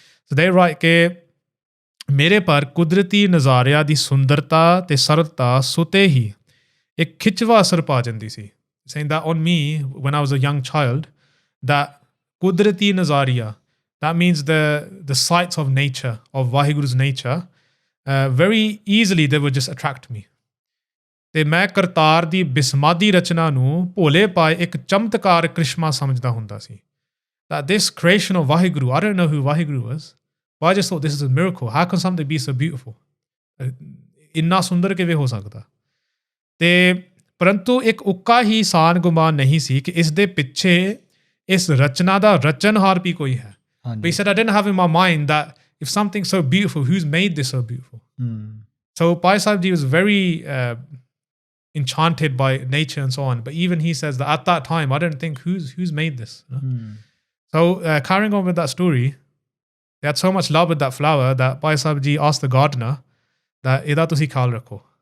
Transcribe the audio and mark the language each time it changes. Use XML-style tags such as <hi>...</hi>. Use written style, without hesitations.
<en>So they write</en> <pa>ਕਿ ਮੇਰੇ ਪਰ ਕੁਦਰਤੀ ਨਜ਼ਾਰਿਆਂ ਦੀ ਸੁੰਦਰਤਾ ਤੇ ਸਰਲਤਾ ਸੁਤੇ ਹੀ ਇੱਕ ਖਿੱਚਵਾਂ ਅਸਰ ਪਾ ਜਾਂਦੀ ਸੀ</pa> <en>saying that on me when I was a young child that</en> <pa>ਕੁਦਰਤੀ ਨਜ਼ਾਰਿਆ</pa> <en>that means the sights of nature, of Vaheguru's nature, very easily they would just attract me.</en> <pa>ਤੇ ਮੈਂ ਕਰਤਾਰ ਦੀ ਬਿਸਮਾਦੀ ਰਚਨਾ ਨੂੰ ਭੋਲੇ ਪਾਏ ਇੱਕ ਚਮਤਕਾਰ ਕ੍ਰਿਸ਼ਮਾ ਸਮਝਦਾ ਹੁੰਦਾ ਸੀ</pa> <en>that this creation of Vaheguru, I don't know who Vaheguru was, but I just thought this is a miracle. How can something be so beautiful?</en> <pa>ਇੰਨਾ ਸੁੰਦਰ ਕਿਵੇਂ ਹੋ ਸਕਦਾ ਤੇ ਪਰੰਤੂ ਇੱਕ ਉੱਕਾ ਹੀ ਸਾਨ ਗੁਮਾਨ ਨਹੀਂ ਸੀ ਕਿ ਇਸ ਦੇ ਪਿੱਛੇ ਇਸ ਰਚਨਾ ਦਾ ਰਚਨਹਾਰ ਵੀ ਕੋਈ ਹੈ.</pa> <en>But he said, I didn't have in my mind that if something's so beautiful, who's made this so beautiful? So Bhai Sahib Ji was very enchanted by nature and so on. But even he says that at that time, I didn't think who's made this. So carrying on with that story, they had so much love with that flower that Bhai Sahib Ji asked the gardener that</en> <pa>eda tusi khal rakho.</pa>